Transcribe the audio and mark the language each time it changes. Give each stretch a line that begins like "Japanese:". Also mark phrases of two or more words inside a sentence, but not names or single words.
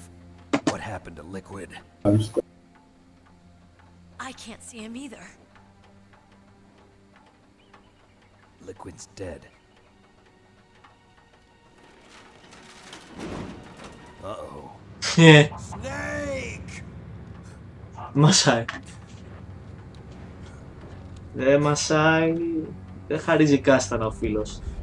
English: What happened to Liquid? I can't see him either. Liquid's dead. Uh-oh. Snake!
Greek: Μασάει. Δεν μασάει. Δεν χαρίζει κάστανα ο φίλος.